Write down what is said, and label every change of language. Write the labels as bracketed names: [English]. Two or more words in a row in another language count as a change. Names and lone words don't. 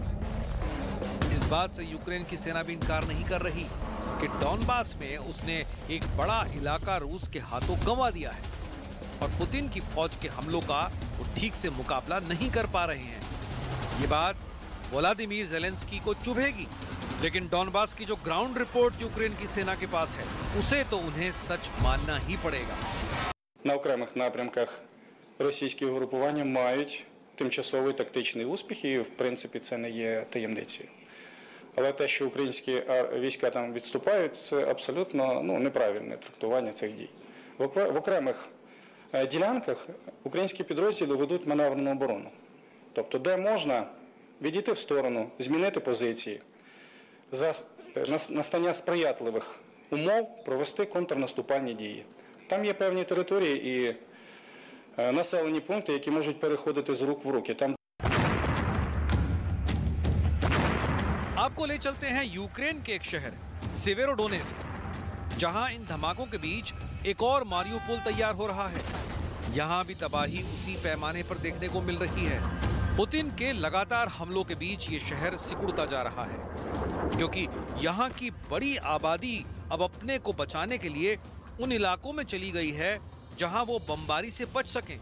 [Hindi] इस बात से यूक्रेन की सेना भी इनकार नहीं कर रही कि डॉनबास में उसने एक बड़ा इलाका रूस के हाथों गंवा दिया है और पुतिन की फौज के हमलों का वो ठीक से मुकाबला नहीं कर पा रहे हैं। ये बात व्लादिमीर ज़ेलेंस्की को चुभेगी, लेकिन डॉनबास की जो [English] ground report [Hindi] यूक्रेन की सेना के पास है उसे तो उन्हें सच मानना ही पड़ेगा। [Ukrainian] На окремих напрямках російські угрупування мають тимчасові тактичні успіхи, і в принципі це не є таємницею. Але те, що українські війська там відступають, це абсолютно неправильне трактування цих дій. В окремих ділянках українські підрозділи ведуть маневрену оборону. Тобто, де можна відійти в сторону, змінити позиції, за настання сприятливих умов провести контрнаступальні дії. Там є певні території і населені пункти, які можуть переходити з рук в руки. Там [Hindi] आपको ले चलते हैं यूक्रेन के एक शहर सेवेरोडोनेस्क, जहां इन धमाकों के बीच एक और मारियुपोल तैयार हो रहा है। यहां भी तबाही उसी पैमाने पर देखने को मिल रही है। पुतिन के लगातार हमलों के बीच ये शहर सिकुड़ता जा रहा है, क्योंकि यहां की बड़ी आबादी अब अपने को बचाने के लिए उन इलाकों में चली गई है जहां वो बमबारी से बच सकें।